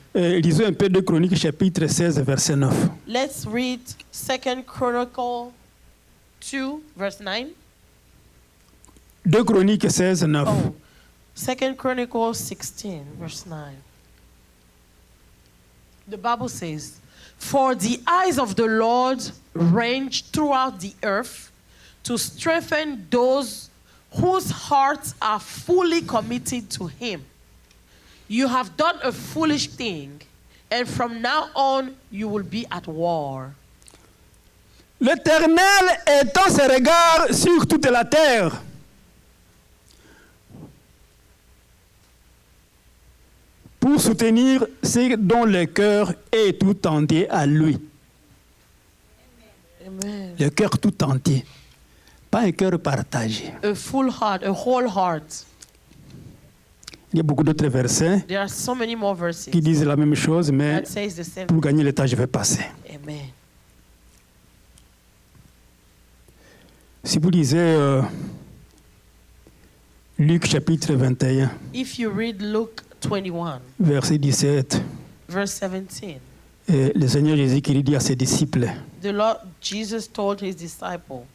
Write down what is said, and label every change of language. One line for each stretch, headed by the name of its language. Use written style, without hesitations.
French: Lisons un peu de Chroniques chapitre 16, verset 9.
English: Let's read 2 Chronicle 2, verse 9.
French: 2 Chroniques 16, 9.
English: Oh, 2 Chronicle 16, verse 9. The Bible says, "For the eyes of the Lord range throughout the earth to strengthen those whose hearts are fully committed to him. You have done a foolish thing, and from now on you will be at war."
French: L'Éternel étend ses regards sur toute la terre. Pour soutenir ceux dont le cœur est tout entier à lui. Amen. Le cœur tout entier. Pas un cœur partagé.
English: A full heart, a whole heart.
French: Il y a beaucoup d'autres versets
English: There are so many more verses
French: qui disent la même chose, mais
English: that says the same.
French: pour gagner le temps, je vais passer. Amen. Si vous lisez Luc chapitre 21,
English: If you read Luke 21,
French: verset 17,
English: verse 17,
French: le Seigneur Jésus-Christ dit à ses disciples,
English: the Lord Jesus told his disciple,